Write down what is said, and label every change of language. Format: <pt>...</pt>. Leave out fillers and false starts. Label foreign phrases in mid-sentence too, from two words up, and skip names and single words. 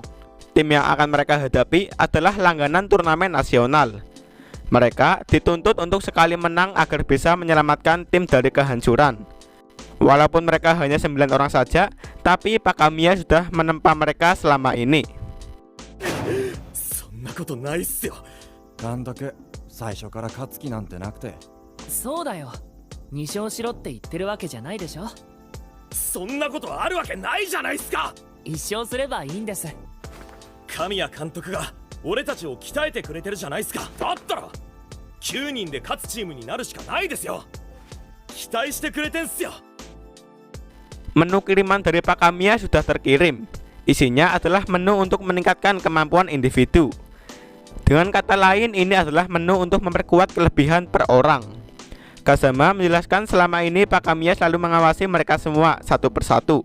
<id>Tim yang akan mereka hadapi adalah langganan turnamen nasional. Mereka dituntut untuk sekali menang agar bisa menyelamatkan tim dari kehancuran. Walaupun mereka hanya 9 orang saja, tapi Pak Kamiya sudah menempa mereka selama ini.</id> <ja>そんなことないっすよ。監督、最初から勝つ気なんてなくて。そうだよ。2勝しろって言ってるわけじゃないでしょ。そんなことあるわけないじゃないっすか。 1勝すればいいんです。神谷監督が俺たちを鍛えてくれてるじゃないっすか。だったら9人で勝つチームになるしかないですよ。期待してくれてんすよ。</ja> <id>Menu kiriman dari Pak Kamiya sudah terkirim. Isinya adalah menu untuk meningkatkan kemampuan individu. Dengan kata lain, ini adalah menu untuk memperkuat kelebihan per orang. Kazama menjelaskan selama ini Pak Kamiya selalu mengawasi mereka semua satu persatu.</id>